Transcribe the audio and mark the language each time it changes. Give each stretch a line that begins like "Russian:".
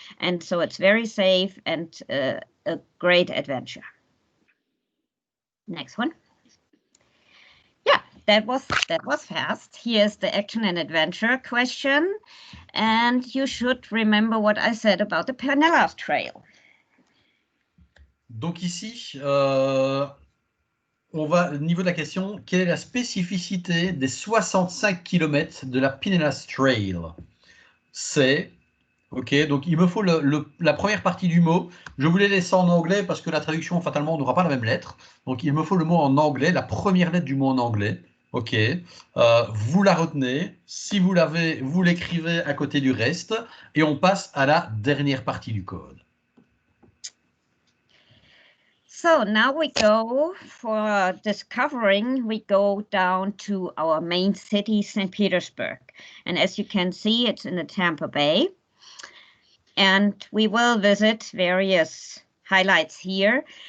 English: And so it's very safe and a great adventure. Next one. Yeah, that was fast. Here's the action and adventure question. And you should remember what I said about the Pinellas Trail.
French: Donc ici, on va au niveau de la question, quelle est la spécificité des 65 km de la Pinellas Trail? C'est, ok, donc il me faut la première partie du mot. Je vous l'ai laissé en anglais parce que la traduction, fatalement, on n'aura pas la même lettre. Donc il me faut le mot en anglais, la première lettre du mot en anglais. Ok, vous la retenez. Si vous l'avez, vous l'écrivez à côté du reste, et on passe à la dernière partie du code.
English: So now we go for discovering, we go down to our main city, St. Petersburg. And as you can see, it's in the Tampa Bay. And we will visit various highlights here.